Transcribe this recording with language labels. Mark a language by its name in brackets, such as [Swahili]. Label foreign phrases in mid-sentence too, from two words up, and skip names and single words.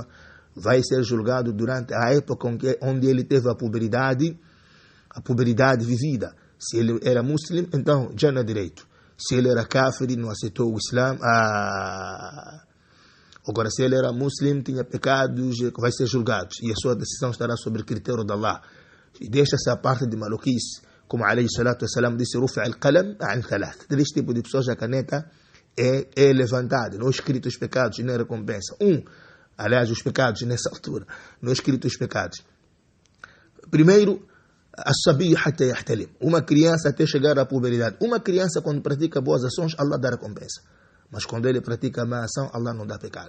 [Portuguese] Vai ser julgado durante a época onde ele teve a puberdade vivida. Se ele era muçulmano, então já não é direito. Se ele era kafir e não aceitou o Islã, agora se ele era muçulmano, tinha pecados, vai ser julgado. E a sua decisão estará sobre o critério de Allah. E deixa essa parte de maluquice, como [Arabic] عليه الصلاة والسلام [Portuguese] disse: [Arabic] رفع القلم عن ثلاث. [Portuguese] Desse tipo de pessoas, a caneta é levantada, não escrito os pecados e nem recompensa. Aliás, os pecados nessa altura, não escrito os pecados. Primeiro, [Arabic] الصبي حتى يحتلم, [Portuguese] uma criança até chegar à puberdade. Uma criança, quando pratica boas ações, Allah dá recompensa. Mas quando ele pratica má ação, Allah não dá pecado.